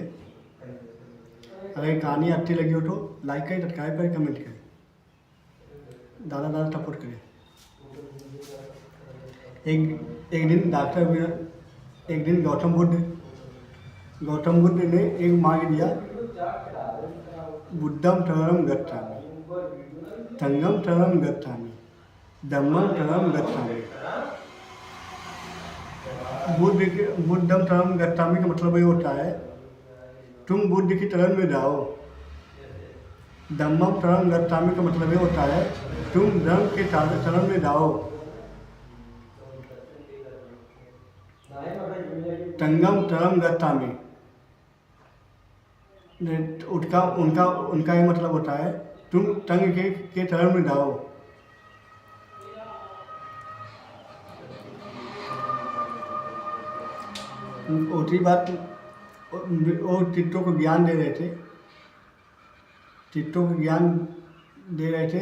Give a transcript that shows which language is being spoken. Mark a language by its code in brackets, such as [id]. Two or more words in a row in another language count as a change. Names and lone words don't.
[hi] अगर ये कहानी अच्छी लगी हो तो लाइक करें, सब्सक्राइब करें, कमेंट करें, ज़्यादा सपोर्ट करें। एक दिन गौतम बुद्ध ने एक मार्ग दिया, [pi] बुद्धम शरणं गच्छामि, संघम शरणं गच्छामि, धम्मम शरणं गच्छामि। बुद्धम शरणं गच्छामि [hi] का मतलब ये होता है तुम बुद्ध की शरण में जाओ। [pi] धम्मम शरणं गच्छामि [hi] का मतलब ये होता है तुम धर्म के शरण में जाओ। [pi] संघम शरणं गच्छामि [hi] उनका ये मतलब होता है तुम संघ के शरण में जाओ। दूसरी बात, वो चित्तों को ज्ञान दे रहे थे।